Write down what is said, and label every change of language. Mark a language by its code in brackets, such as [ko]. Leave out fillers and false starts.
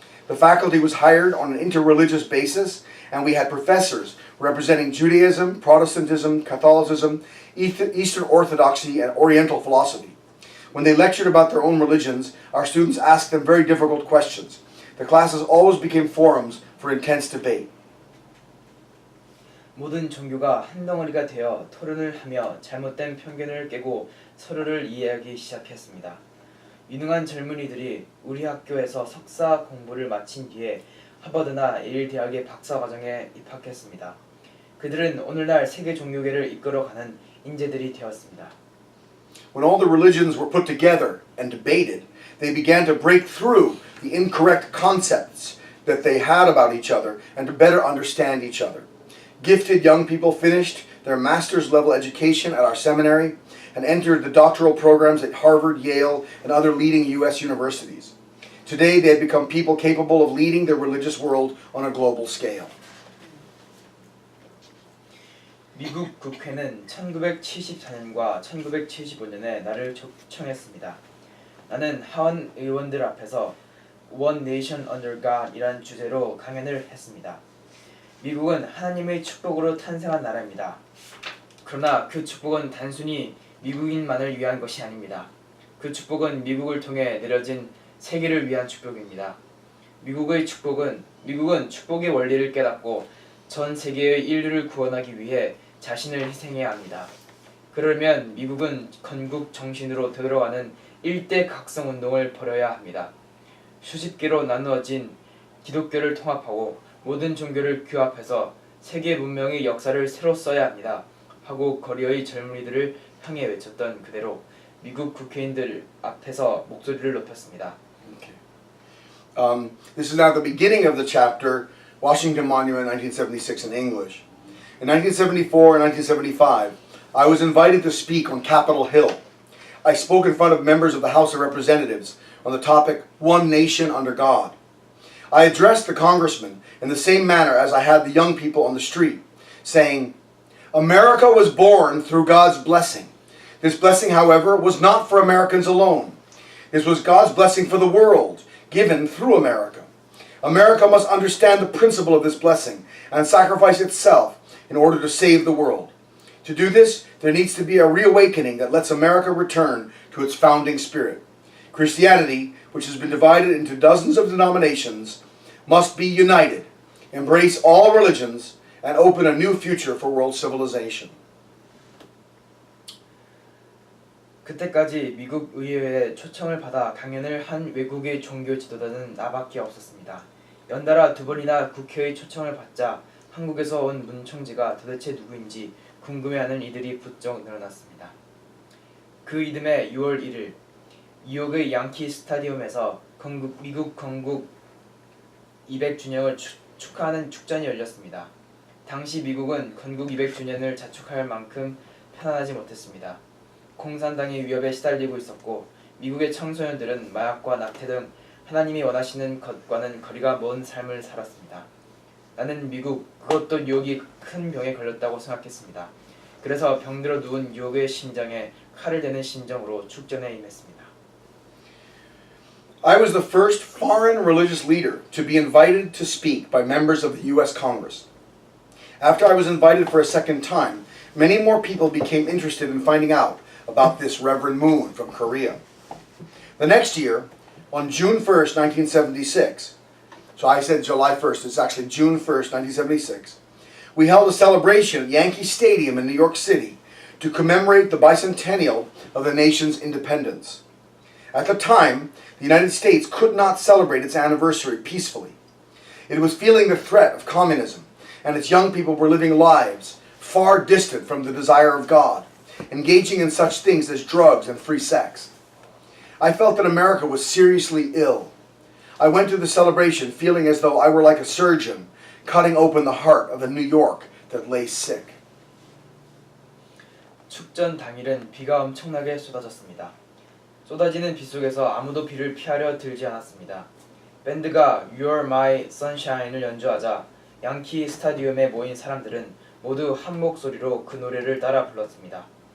[en] The faculty was hired on an interreligious basis, and we had professors representing Judaism, Protestantism, Catholicism, Eastern Orthodoxy, and Oriental philosophy. When they lectured about their own religions, our students asked them very difficult questions. The classes always became forums for intense debate. [ko] 모든 종교가 한 덩어리가 되어 토론을 하며 잘못된 편견을 깨고 서로를 이해하기 시작했습니다. 유능한 젊은이들이 우리 학교에서 석사 공부를 마친 뒤에 하버드나 예일 대학의 박사 과정에 입학했습니다. 그들은 오늘날 세계 종교계를 이끌어가는 인재들이 되었습니다. [en] When all the religions were put together and debated, they began to break through the incorrect concepts that they had about each other and to better understand each other. Gifted young people finished their master's level education at our seminary and entered the doctoral programs at Harvard, Yale, and other leading U.S. universities. Today, they have become people capable of leading the religious world on a global scale. [ko] 미국 국회는 1974년과 1975년에 나를 초청했습니다. 나는 하원 의원들 앞에서 One Nation Under God 이란 주제로 강연을 했습니다. 미국은 하나님의 축복으로 탄생한 나라입니다. 그러나 그 축복은 단순히 미국인만을 위한 것이 아닙니다. 그 축복은 미국을 통해 내려진 세계를 위한 축복입니다. 미국은 축복의 원리를 깨닫고 전 세계의 인류를 구원하기 위해 자신을 희생해야 합니다. 그러면 미국은 건국 정신으로 되돌아가는 일대 각성 운동을 벌여야 합니다. 수십 개로 나누어진 기독교를 통합하고 모든 종교를 규합해서 세계 문명의 역사를 새로 써야 합니다. 하고 거리의 젊은이들을 향해 외쳤던 그대로 미국 국회의원들 앞에서 목소리를 높였습니다. [en] Okay. This is now the beginning of the chapter, Washington Monument 1976 in English. In 1974 and 1975, I was invited to speak on Capitol Hill. I spoke in front of members of the House of Representatives on the topic, One Nation Under God. I addressed the congressman in the same manner as I had the young people on the street, saying, America was born through God's blessing. This blessing, however, was not for Americans alone. This was God's blessing for the world, given through America. America must understand the principle of this blessing and sacrifice itself in order to save the world. To do this, there needs to be a reawakening that lets America return to its founding spirit. Christianity, which has been divided into dozens of denominations, must be united, embrace all religions, and open a new future for world civilization. [ko] 그때까지 미국 의회의 초청을 받아 강연을 한 외국의 종교 지도자는 나밖에 없었습니다. 연달아 2번이나 국회의 초청을 받자 한국에서 온 문총지가 도대체 누구인지 궁금해하는 이들이 부쩍 늘어났습니다. 그 이듬해 6월 1일 뉴욕의 양키 스타디움에서 미국 건국 200주년을 축하하는 축전이 열렸습니다. 당시 미국은 건국 200주년을 자축할 만큼 편안하지 못했습니다. 공산당의 위협에 시달리고 있었고 미국의 청소년들은 마약과 낙태 등 하나님이 원하시는 것과는 거리가 먼 삶을 살았습니다. 나는 미국, 그것도 뉴욕이 큰 병에 걸렸다고 생각했습니다. 그래서 병들어 누운 뉴욕의 심장에 칼을 대는 심정으로 축전에 임했습니다. [en] I was the first foreign religious leader to be invited to speak by members of the U.S. Congress. After I was invited for a second time, many more people became interested in finding out about this Reverend Moon from Korea. The next year, on June 1st, 1976, so I said July 1st, it's actually June 1st, 1976, we held a celebration at Yankee Stadium in New York City to commemorate the bicentennial of the nation's independence. At the time, the United States could not celebrate its anniversary peacefully. It was feeling the threat of communism, and its young people were living lives far distant from the desire of God, engaging in such things as drugs and free sex. I felt that America was seriously ill. I went to the celebration feeling as though I were like a surgeon cutting open the heart of a New York that lay sick. [ko] 축전 당일은 비가 엄청나게 쏟아졌습니다. 쏟아지는 비 속에서 아무도 비를 피하려 들지 않았습니다. 밴드가 You're My Sunshine을 연주하자 양키 스타디움에 모인 사람들은 모두 한 목소리로 그 노래를 따라 불렀습니다.